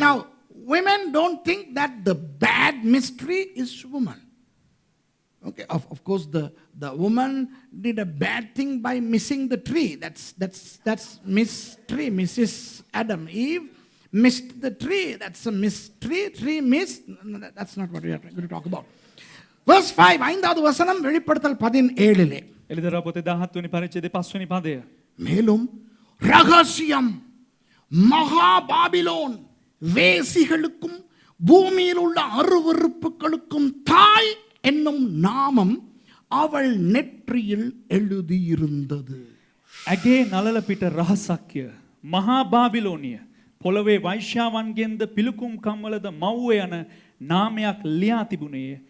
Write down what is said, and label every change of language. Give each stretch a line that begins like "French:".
English: Now women don't think that the bad mystery is woman. Okay, of course the woman did a bad thing by missing the tree. That's mystery. Mrs. Adam Eve missed the tree. That's a mystery. Tree missed. No, that's not what we are going to talk about. Verse 5
Tamil: ஐந்தாவது வசனம் வெளிப்படுத்தல் 17லே.
Sinhala: එලිදරව් පොතේ 17 වෙනි පරිච්ඡේදයේ 5 වෙනි පදය.
Tamil: மேலும் ரகசியம் மகா பாபிலோன் வேசிகளுக்கும் பூமியில் உள்ள அருவருப்புகளுக்கும் தாய் என்னும் நாமம் அவள் நெற்றியில் எழுதியிருந்தது.
Sinhala: ඇගේ නලල පිට රහසක්ය මහා බාබිලෝනිය පොළවේ වෛශ්‍යාවන්ගෙන්ද පිලුකුම් කම්වලද මව්ව යන නාමයක් ලියා තිබුණේ